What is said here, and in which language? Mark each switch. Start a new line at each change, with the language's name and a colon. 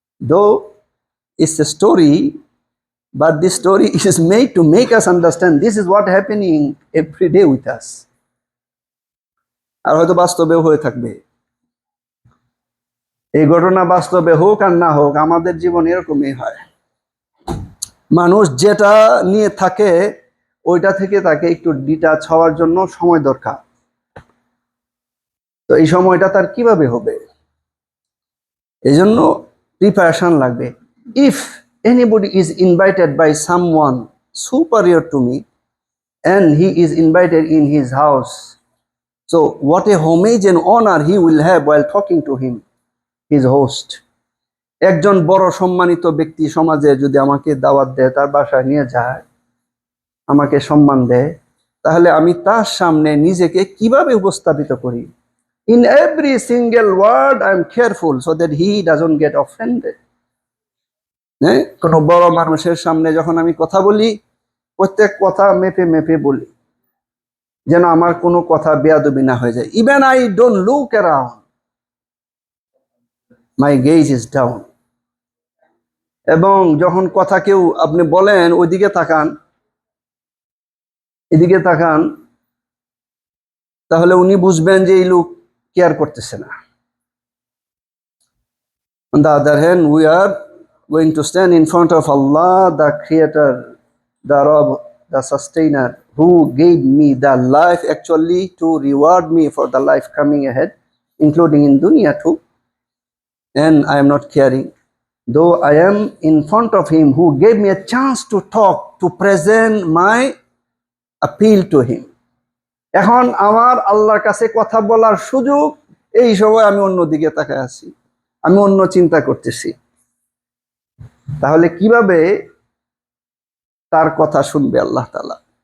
English: though it's a story, but this story is made to make us understand this is what happening every day with us,
Bangla: আর হয়তো বাস্তবেও হয়ে থাকবে। এই ঘটনা বাস্তবে হোক আর না হোক, আমাদের জীবন এরকমই হয়। মানুষ যেটা নিয়ে থাকে ওইটা থেকে তাকে একটু ডিটাচ হওয়ার জন্য সময় দরকার। তো এই সময়টা তার কিভাবে হবে? এই জন্য প্রিপারেশন লাগবে।
English: If anybody is invited by someone superior to me and he is invited in his house, so what a homage and honor he will have while talking to him, his host.
Bangla: একজন বড় সম্মানিত ব্যক্তি সমাজে যদি আমাকে দাওয়াত দেয়, তার বাসায় নিয়ে যায়, আমাকে সম্মান দেয়, তাহলে আমি তার সামনে নিজেকে কিভাবে উপস্থাপিত করি?
English: In every single word I am careful so that he doesn't get offended.
Bangla: কোনো বড় মানুষের সামনে যখন আমি কথা বলি, প্রত্যেক কথা মেপে মেপে বলি, যেন আমার কোনো কথা বেয়াদবি না হয়ে যায়।
English: Even I don't look around, my gaze is down.
Bangla: এবং যখন কথা কেউ আপনি বলেন ওইদিকে তাকান, এদিকে তাকান, তাহলে উনি বুঝবেন যে এই লোক কেয়ার করতেছে না।
English: On the other hand, we are going to stand in front of Allah, the Creator, the Rabb, the Sustainer, who gave me the life actually to reward me for the life coming ahead, including in dunya too, and I am not caring. Though I am in front of Him who gave me a chance to talk, to present my appeal to Him.
Bangla: এখন আমার আল্লাহর কাছে কথা বলার সুযোগ, এই সময় আমি অন্যদিকে তাকায় আছি, আমি অন্য চিন্তা করতেছি। তাহলে কিভাবে তার কথা শুনবে আল্লাহ তাআলা?